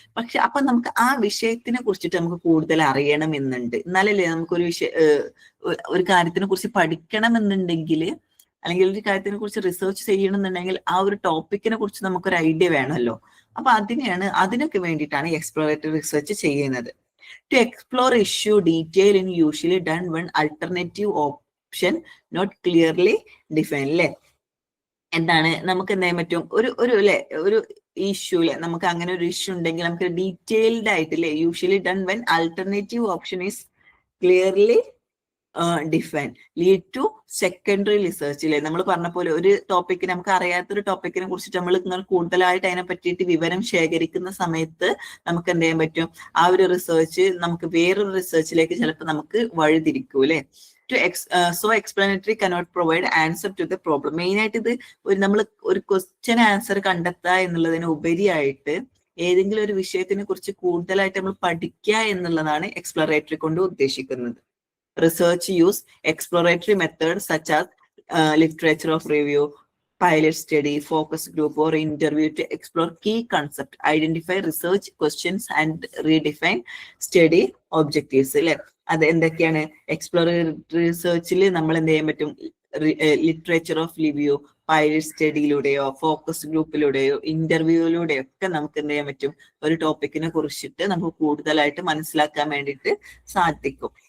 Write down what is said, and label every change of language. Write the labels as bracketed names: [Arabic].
[Malayalam] പക്ഷെ അപ്പൊ നമുക്ക് ആ വിഷയത്തിനെ കുറിച്ചിട്ട് നമുക്ക് കൂടുതൽ അറിയണം എന്നുണ്ട്. എന്നാലല്ലേ നമുക്കൊരു ഒരു കാര്യത്തിനെ കുറിച്ച് പഠിക്കണം എന്നുണ്ടെങ്കിൽ, അല്ലെങ്കിൽ ഒരു കാര്യത്തിനെ കുറിച്ച് റിസർച്ച് ചെയ്യണമെന്നുണ്ടെങ്കിൽ ആ ഒരു ടോപ്പിക്കിനെ കുറിച്ച് നമുക്കൊരു ഐഡിയ വേണമല്ലോ. അപ്പൊ അതിനൊക്കെ വേണ്ടിയിട്ടാണ് എക്സ്പ്ലോറേറ്ററി റിസർച്ച് ചെയ്യുന്നത്. [English] To explore issue detail in usually done when alternative option not clearly defined, [Malayalam] അല്ലെ. എന്താണ് നമുക്ക് എന്ത് ചെയ്യാൻ പറ്റും, ഒരു ഇഷ്യൂല് നമുക്ക് അങ്ങനെ ഒരു ഇഷ്യൂ ഉണ്ടെങ്കിൽ നമുക്ക് ഡീറ്റെയിൽഡ് ആയിട്ടില്ലേ, [English] Usually done when alternative option is clearly define lead to secondary research അല്ലേ. [Malayalam] നമ്മൾ പറഞ്ഞ പോലെ ഒരു ടോപ്പിക്കിന്, നമുക്ക് അറിയാത്തൊരു ടോപ്പിക്കിനെ കുറിച്ചിട്ട് നമ്മൾ ഇങ്ങനെ കൂടുതലായിട്ട് അതിനെ പറ്റിയിട്ട് വിവരം ശേഖരിക്കുന്ന സമയത്ത് നമുക്ക് എന്ത് ചെയ്യാൻ പറ്റും, ആ ഒരു റിസർച്ച് നമുക്ക് വേറൊരു റിസർച്ചിലേക്ക് ചിലപ്പോൾ നമുക്ക് വഴിതിരിക്കും അല്ലെ. [English] So explanatory cannot provide answer to the problem. [Malayalam] Main ആയിട്ട് ഇത് നമ്മൾ ഒരു ക്വസ്റ്റ്യൻ ആൻസർ കണ്ടെത്തുക എന്നുള്ളതിന് ഉപരിയായിട്ട് ഏതെങ്കിലും ഒരു വിഷയത്തിനെ കുറിച്ച് കൂടുതലായിട്ട് നമ്മൾ പഠിക്കുക എന്നുള്ളതാണ് എക്സ്പ്ലോറേറ്ററി കൊണ്ട് ഉദ്ദേശിക്കുന്നത്. [English] Research use exploratory methods such as literature of review, pilot study, focus group or interview to explore key concept, identify research questions and redefine study objectives. [Malayalam] അല്ലെ, അത് എന്തൊക്കെയാണ്? എക്സ്പ്ലോറേറ്ററി റിസർച്ചിൽ നമ്മൾ എന്ത് ചെയ്യാൻ പറ്റും? Literature of review, pilot സ്റ്റഡിയിലൂടെയോ focus ഗ്രൂപ്പിലൂടെയോ ഇന്റർവ്യൂയിലൂടെയോ ഒക്കെ നമുക്ക് എന്ത് ചെയ്യാൻ പറ്റും? ഒരു ടോപ്പിക്കിനെ കുറിച്ചിട്ട് നമുക്ക് കൂടുതലായിട്ട് മനസ്സിലാക്കാൻ വേണ്ടിയിട്ട് സാധിക്കും.